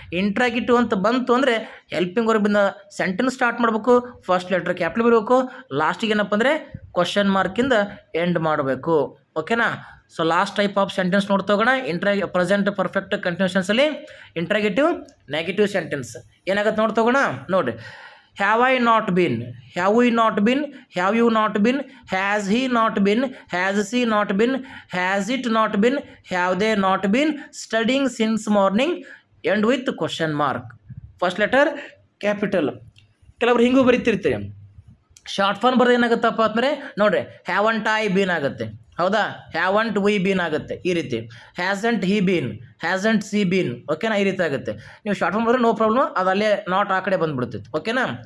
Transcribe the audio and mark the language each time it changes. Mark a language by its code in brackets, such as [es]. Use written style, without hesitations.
[kn] Interrogative ಅಂತ ಬಂತು ಅಂದರೆ ಹೆಲ್ಪಿಂಗ್ ವರ್ಬಿಂದ ಸೆಂಟೆನ್ಸ್ ಸ್ಟಾರ್ಟ್ ಮಾಡಬೇಕು. ಫಸ್ಟ್ ಲೆಟ್ರ್ ಕ್ಯಾಪಿಟಲ್ ಬರಬೇಕು. ಲಾಸ್ಟಿಗೆ ಏನಪ್ಪ ಅಂದರೆ ಕ್ವಶನ್ ಮಾರ್ಕಿಂದ ಎಂಡ್ ಮಾಡಬೇಕು. ಓಕೆನಾ. So last type of sentence ನೋಡ್ತಾ ಹೋಗೋಣ. Present perfect ಕಂಟಿನ್ಯೂಷನ್ಸಲ್ಲಿ interrogative negative sentence ಏನಾಗುತ್ತೆ ನೋಡ್ತಾ ಹೋಗೋಣ. ನೋಡಿರಿ, [en] have I not been, have we not been, have you not been, has he not been, has she not been, has it not been, have they not been studying since morning, end with question mark. [kn] First letter capital. ಕೆಲವರು ಹಿಂಗೂ ಬರೀತಿರ್ತೀರಿ. Short form ಬರೋದು ಏನಾಗುತ್ತಪ್ಪ ಅಂದರೆ ನೋಡ್ರಿ, [en] haven't I been [kn] ಆಗುತ್ತೆ. ಹೌದಾ. [en] haven't we been [kn] ಆಗುತ್ತೆ ಈ ರೀತಿ. [en] Hasn't he been, hasn't she been. [kn] ಓಕೆನಾ. ಈ ರೀತಿ ಆಗುತ್ತೆ. ನೀವು ಶಾರ್ಟ್ ಫಾರ್ಮ್ ಬರೆದ್ರೆ ನೋ ಪ್ರಾಬ್ಲಮ್, ಅದು ಅಲ್ಲೇ ನಾಟ್ ಆ ಕಡೆ ಬಂದುಬಿಡ್ತೈತೆ. ಓಕೆನಾ.